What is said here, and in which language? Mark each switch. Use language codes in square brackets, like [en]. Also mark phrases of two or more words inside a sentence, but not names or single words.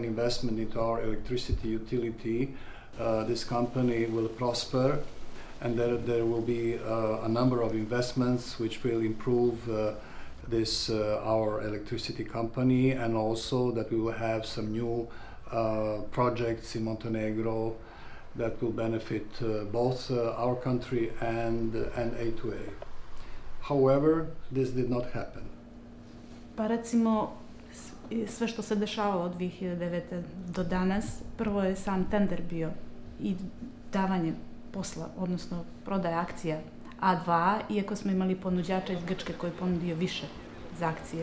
[en] investment into our electricity utility, this company will prosper, and that there will be a number of investments which will improve our electricity company, and also that we will have some new projects in Montenegro that will benefit both our country and A2A. However, this did not happen. [sr] Pa recimo, sve što se dešavalo od 2009. do danas, prvo je sam tender bio i davanje posla, odnosno prodaje akcija A2, iako smo imali ponuđača iz Grčke koji je ponudio više za akcije.